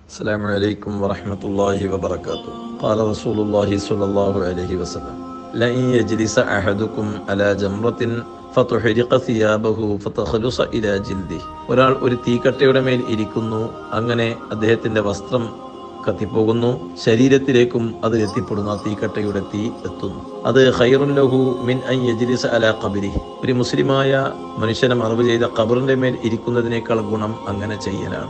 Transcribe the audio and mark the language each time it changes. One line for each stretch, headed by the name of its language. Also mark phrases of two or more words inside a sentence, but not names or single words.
Arabic: السلام عليكم ورحمة الله وبركاته. قال رسول الله صلى الله عليه وسلم: لئن يجلس أحدكم على جمرة فتحرق ثيابه فتخلص إلى جلده.
Malayalam: ഒരാൾ ഒരു തീക്കട്ടയുടെ മേൽ ഇരിക്കുന്നു, അങ്ങനെ അദ്ദേഹത്തിന്റെ വസ്ത്രം കത്തിപ്പോകുന്നു, ശരീരത്തിലേക്കും അത് എത്തിപ്പെടുന്നു, തീക്കട്ടയുടെ തീ എത്തുന്നു. അത്
Arabic: خير له من أن يجلس على قبر.
Malayalam: ഒരു മുസ്ലിമായ മനുഷ്യനെ മറവ് ചെയ്ത ഖബറിന്റെ മേൽ ഇരിക്കുന്നതിനേക്കാൾ ഗുണം അങ്ങനെ ചെയ്യലാണ്.